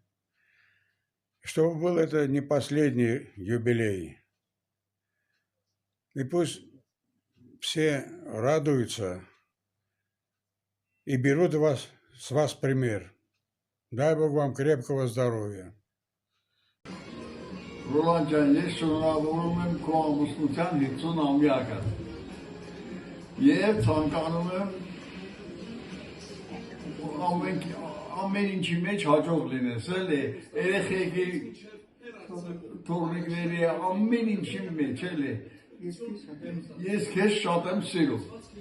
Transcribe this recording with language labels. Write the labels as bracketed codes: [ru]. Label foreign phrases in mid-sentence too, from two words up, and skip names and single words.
[ru] Чтобы был это не последний юбилей. И пусть все радуются и берут с вас пример. Дай Бог вам крепкого здоровья. [hy] Ռոլան ջան, ես շնորհավորում եմ քո ամուսնության 50-ամյակը եւ ցանկանում եմ ամեն ինչի մեջ հաջող լինես, էլի, երեխեքի թորնիկների ամեն ինչի մեջ, էլի, ես քեզ շատ եմ սիրում։